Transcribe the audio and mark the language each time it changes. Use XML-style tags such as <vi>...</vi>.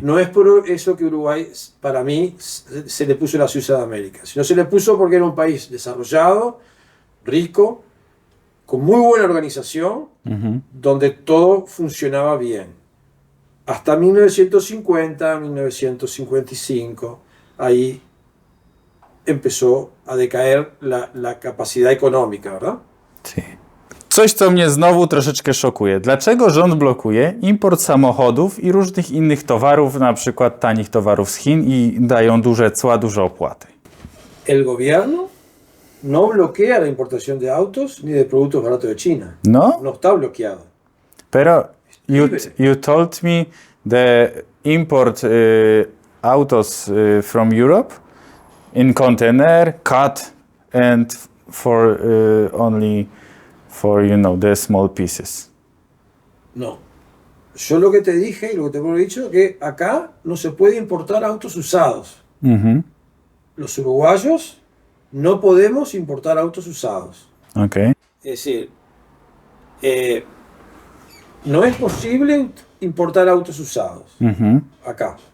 <es>No es por eso que Uruguay, para mí, se le puso la Suiza de América, sino se le puso porque era un país desarrollado, rico, con muy buena organización, donde todo funcionaba bien. Hasta 1950, 1955, ahí empezó a decaer la capacidad económica, ¿verdad? Sí.</es> <pl>Coś, co mnie znowu troszeczkę szokuje. Dlaczego rząd blokuje import samochodów i różnych innych towarów, na przykład tanich towarów z Chin i dają duże cła, duże opłaty?</pl> <es>El gobierno no bloquea la importación de autos ni de productos baratos de China. No? No está bloqueado.</es> <en>Pero you told me the import autos from Europe in container cut and for only for the small pieces.</en> <es>No. Yo lo que te dije y lo que te he dicho que acá no se puede importar autos usados. Los uruguayos no podemos importar autos usados. Okay. Es decir, no es posible importar autos usados acá.</es>